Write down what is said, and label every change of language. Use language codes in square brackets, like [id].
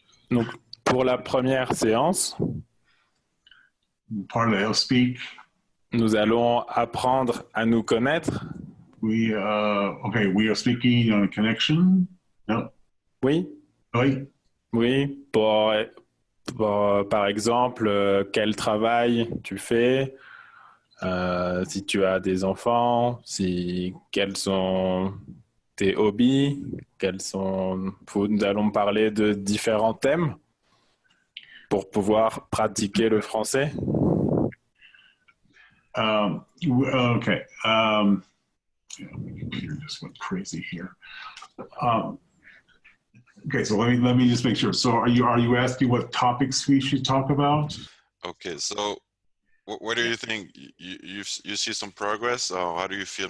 [fr] Donc, pour la première séance, Parlez, speak. nous allons apprendre à nous connaître. [en] We we are speaking on a connection. No. [fr] Oui, Oui. oui. Par exemple, quel travail tu fais, si tu as des enfants, quels sont tes hobbies, nous allons parler de différents thèmes pour pouvoir pratiquer le français. [en] Okay. My computer just went crazy here. Okay, so let me just make sure. So are you asking what topics we should talk about? Okay, so what do you think? You see some progress, or how do you feel?